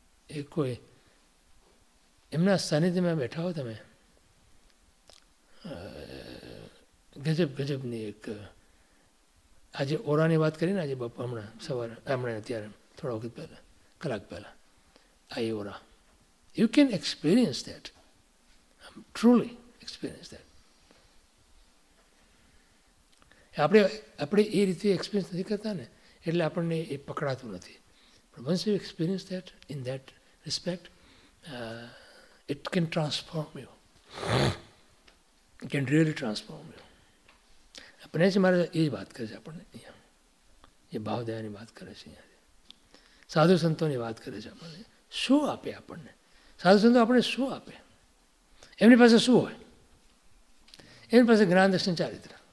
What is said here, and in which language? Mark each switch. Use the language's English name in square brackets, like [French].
[Gujarati] એ કોઈ એમના સાનિધ્યમાં બેઠા હો તમે, ગજબની એક, આજે ઓરાની વાત કરીને આજે હમણાં સવારે અત્યારે થોડા વખત પહેલાં, કલાક પહેલાં આ ઓરા, [English] You can experience that, truly experience that. [Gujarati] આપણે એ રીતે એક્સપિરિયન્સ નથી કરતા ને, એટલે આપણને એ પકડાતું નથી. [English] પણ once you experience that in that respect, it can transform you. It can really transform you. [Gujarati] આપણે છે મારે એ જ વાત કરે છે આપણને અહીંયા, એ ભાવદયાની વાત કરે છે અહીંયા, સાધુ સંતોની વાત કરે છે આપણને. શું આપે આપણને સાધુ સંતો? આપણને શું આપે? એમની પાસે શું હોય? એમની પાસે જ્ઞાન દર્શન ચારિત્ર.